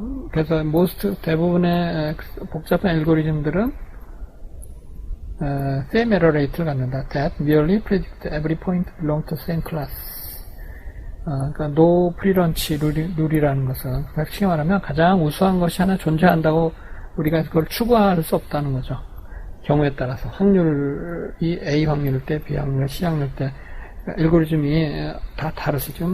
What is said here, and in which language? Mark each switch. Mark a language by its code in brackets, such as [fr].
[ko] 그래서 대부분의 복잡한 알고리즘들은 [en] same error rate [ko] 를 갖는다. [en] That merely predict every point belong to same class. [ko] 그러니까 no pre-lunch 룰이라는 것은 쉽게 말하면 가장 우수한 것이 하나 존재한다고 우리가 그걸 추구할 수 없다는 거죠. 경우에 따라서 확률이 A 확률일 때, B 확률, C 확률일 때 알고리즘이 다 다를 수 있죠.